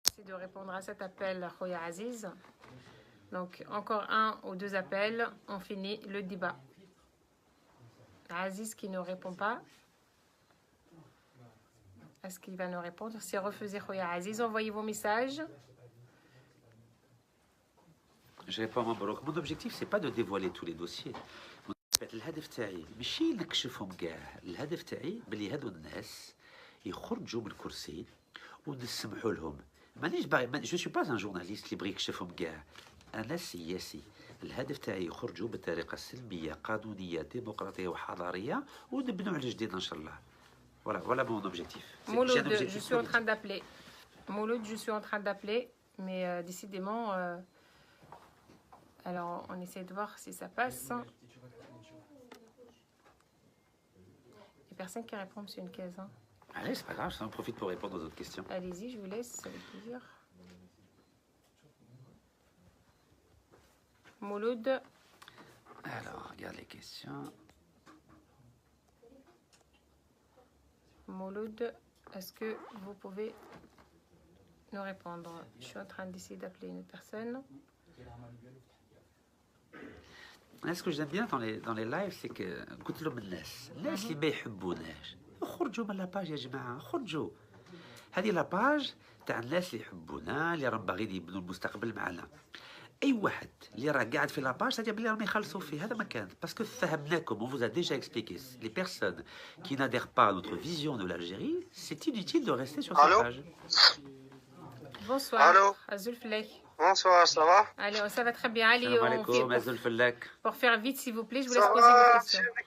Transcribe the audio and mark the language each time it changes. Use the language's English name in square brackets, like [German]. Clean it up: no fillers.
[French] C'est de répondre à cet appel, Khoya Aziz. Donc, encore 1 ou 2 appels, on finit le débat. Aziz qui ne répond pas. Est-ce qu'il va nous répondre? Si refusez Khoya Aziz, envoyez vos messages. Je réponds à mon objectif, c'est pas de dévoiler tous les dossiers. [Arabic] الهدف تاعي ماشي نكشفهم كاع، الهدف تاعي بلي هادو الناس يخرجوا من الكرسي ونسمحوا لهم. مانيش باغي، [French] جو سوي با ان جورناليست [Arabic] اللي بغي يكشفهم كاع. انا سياسي، الهدف تاعي يخرجوا بطريقه سلميه قانونيه ديمقراطيه وحضاريه ونبنوا على جديد ان شاء الله. [French] Voilà mon objectif. Mouloud, je suis en train d'appeler. Mouloud, je suis en train d'appeler, mais décidément, alors on essaie de voir si ça passe. Il n'y a personne qui répond, monsieur Nkez. Allez, c'est pas grave, j'en profite pour répondre aux autres questions. Allez-y, je vous laisse, avec plaisir. Mouloud. Alors, regarde les questions. Mouloud, est-ce que vous pouvez nous répondre? Je suis en train d'essayer d'appeler une personne. Ce que j'aime bien dans les lives, c'est que [Arabic] قلت لهم الناس اللي ما يحبوناش خرجوا من لاباج يا جماعه، خرجوا. هذه لاباج تاع الناس اللي يحبونا، اللي راهم باغيين يبنوا المستقبل معنا. اي واحد اللي راه قاعد في لاباج تاع بلي راهم يخلصوا فيه، هذا ما كان باسكو فهمناكم. [French] On vous a déjà expliqué. Les personnes qui n'adhèrent pas à notre vision de l'Algérie, c'est inutile de rester sur cette page. Bonsoir. Allô. Azul Flek. Bonsoir, ça va? Allez, ça va très bien. Allez, pour faire vite, s'il vous plaît, je vous laisse poser vos questions.